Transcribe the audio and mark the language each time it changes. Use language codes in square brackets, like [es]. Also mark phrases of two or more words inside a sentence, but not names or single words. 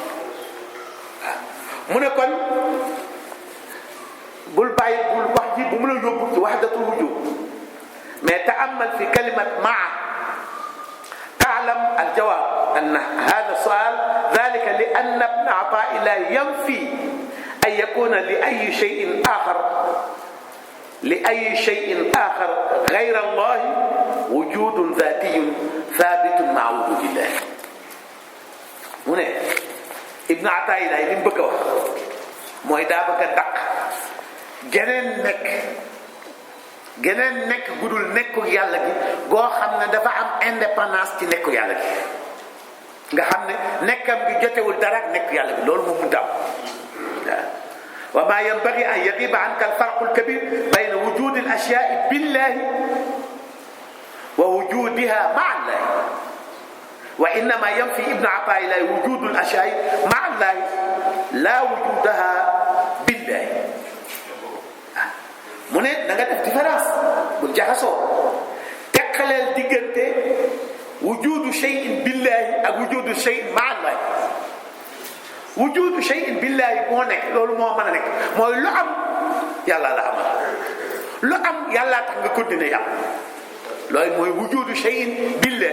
[wo] mu ne kon bul wax ji bu mu la yóbbu ci [ar] وحدة الوجود mais تأمل في كلمة ما تعلم الجواب أن هذا سؤال ذلك لأن ابن عطاء الله ينفي أن يكون لأي شيء آخر غير الله وجود ذاتي ثابت مع وجود الله. [wo] mu ne Ibn Ataillah li mu bëgg a wax mooy daa bëgg a dàq geneen nekk gudul nekku yàlla gi goo xam ne dafa am indépendance ci nekku yàlla gi nga xam ne nekkam gi jotewul dara ak nekku yàlla gi loolu moom mu daaw [ar] وما ينبغي أن يغيب عنك الفرق الكبير بين وجود الأشياء بالله ووجودها مع الله وإنما ينفي ابن عطاء الله وجود الأشياء مع الله لا وجودها بالله. [wo] mu ne da nga def différence bul jaxasoo teqaleel diggante [ar] وجود شيء بالله [wo] ak [ar] وجود شيء مع الله. وجود شيء بالله [wo] moo nekk loolu moo mën a nekk mooy lu am yàlla la amal lu am yàllaa tax nga continuer yàlla loolu mooy [ar] وجود شيء بالله.